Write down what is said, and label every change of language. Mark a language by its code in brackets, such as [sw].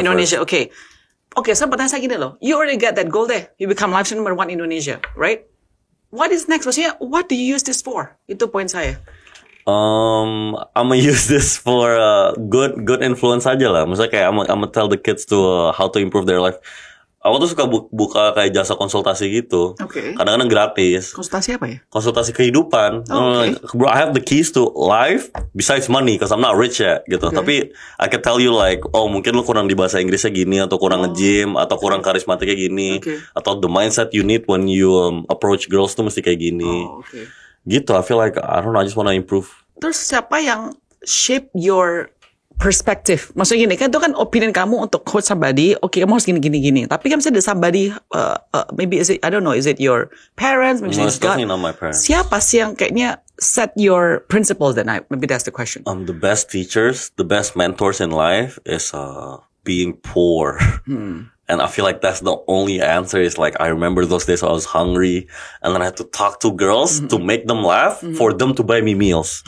[id] Indonesia, okay. Okay, so pertanyaan saya gini loh. [en] You already get that goal there. You become live streamer number one Indonesia, right? What is next? [id] Maksudnya, [en] what do you use this for? [id] Itu poin saya. [en] I'm gonna use this for good influence [id] aja lah. Maksudnya kayak [en] I'm gonna tell the kids to how to improve their life. [id] Aku tuh suka buka kayak jasa konsultasi gitu. Okay. Kadang-kadang gratis. Konsultasi apa ya? Konsultasi kehidupan. [en] Okay. Bro, I have the keys to life besides money because I'm not rich yet [id] gitu. [en] Okay. [id] Tapi [en] I can tell you like, [id] mungkin lu kurang di bahasa Inggrisnya gini, atau kurang nge-gym, atau kurang karismatiknya gini, atau [en] the mindset you need when you approach girls [id] tuh mesti kayak gini. [en] Okay. [id] Gitu, [en] I feel like I don't know, I just wanna improve. [id] Terus siapa yang [en] shape your perspective? [id] Maksudnya gini, kan itu kan opinion kamu untuk [en] coach somebody, [id] kamu harus gini. Tapi kan misalnya ada [en] somebody, maybe is it, I don't know, is it your parents? Maybe No, it's definitely not my parents. [id] Siapa sih yang kayaknya [en] set your principles then? Maybe that's the question. The best teachers, the best mentors in life is being poor. And I feel like that's the only answer. Is like, I remember those days I was hungry and then I had to talk to girls to make them laugh for them to buy me meals.